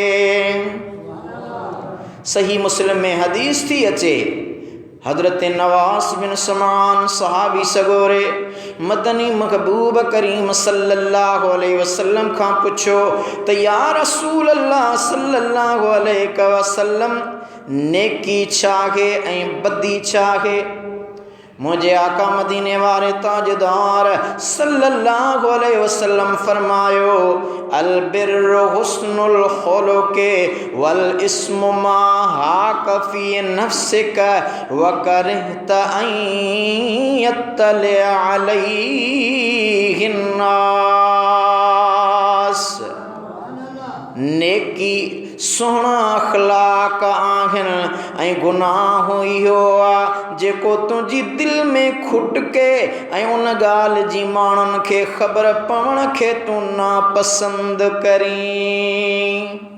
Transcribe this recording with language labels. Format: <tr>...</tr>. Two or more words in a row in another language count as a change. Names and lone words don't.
<sd>सही मुस्लिम में हदीस थी अचे, हजरत नवास बिन समान सहाबी सगोरे मदनी महबूब करीम</sd> <ar>صلى الله عليه وسلم</ar> <sd>खां पुछो त</sd> <ar>يا رسول الله صلى الله عليه وسلم</ar> <sd>नेकी छा आहे ऐं बदी छा आहे? मुझे आका मदीने वाले ताजदार सल्लल्लाहु अलैहि वसल्लम फरमायो</sd> <ar>البر حسن الخلق والإثم ما حاك في نفسك وكرهت أن يطلع عليه الناس.</ar> <sd>नेकी सुहिणा अखलाक आहिनि ऐं गुनाह इहो आहे जेको तुंहिंजी दिलि में खुटके ऐं उन ॻाल्हि जी माण्हुनि खे ख़बर पवण खे तूं नापसंद करीं।</sd>